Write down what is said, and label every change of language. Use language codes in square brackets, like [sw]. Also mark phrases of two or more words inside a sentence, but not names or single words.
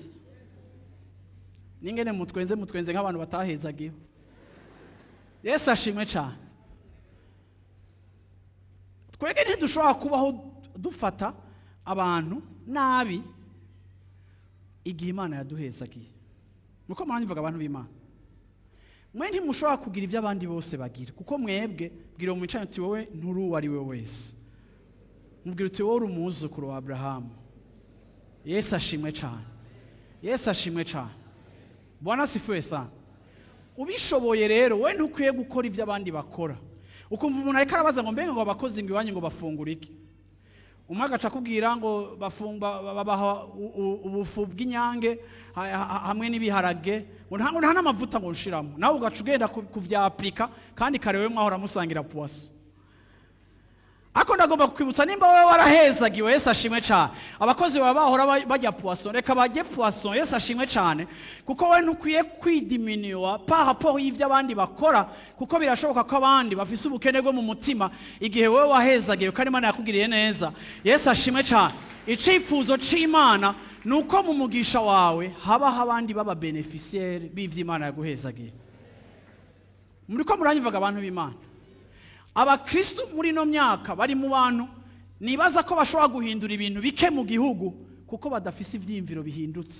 [rn] Ningene mutwenze nk'abantu batahezagiye. Yesu ashimwe cyane. Twege ntidushobora kubaho dufata abantu nabi igihe Imana yaduhezagiye. Nuko muranyumvaga abantu b'Imana, mwe ntimushobora kugira ibyo abandi bose bagira, kuko mwebwe bwira mu micano uti wowe nturu ari we wese. Mubwira uti wowe uri umwuzukuru wa Abrahamu. Yesu ashimwe cyane. Yesu ashimwe cyane. [sw] Bwana sifiwe sana. [rn] Ubishoboye rero we ntukwiye gukora ibyo abandi bakora. Ukumva umuntu ariko arabaza ngo mbega ngo abakozi ngo iwanyu ngo bafungura iki? Umwe agaca kubwira ngo babaha ubufu bw'inyange hamwe n'ibiharage, ngo nta n'amavuta ngo ushiramo, nawe ugaca ugenda kuvyaplika, kandi kare we mwahora musangira poisson. Ako ndagomba kukwibutsa, nimba wewe warahezagiwe, Yesu ashimwe cyane, abakozi baba bahora bajya poisson, reka bajye poisson. Yesu ashimwe cyane, kuko we ntukwiye kwidiminuwa [fr] par rapport [rn] y'ivyo abandi bakora, kuko birashoboka ko abandi bafise ubukene bwo mu mutima igihe wewe wahezagiwe kandi Imana yakugiriye neza. Yesu ashimwe cyane. Icifuzo c'Imana nuko mu mugisha wawe habaho abandi baba beneficiaire b'ivyo Imana yaguhezagiye. Muriko muranyivaga abantu b'Imana. Abakristo muri no myaka bari mu bantu nibaza ko bashobora guhindura ibintu bike mu gihugu, kuko badafise ivyimviro bihindutse.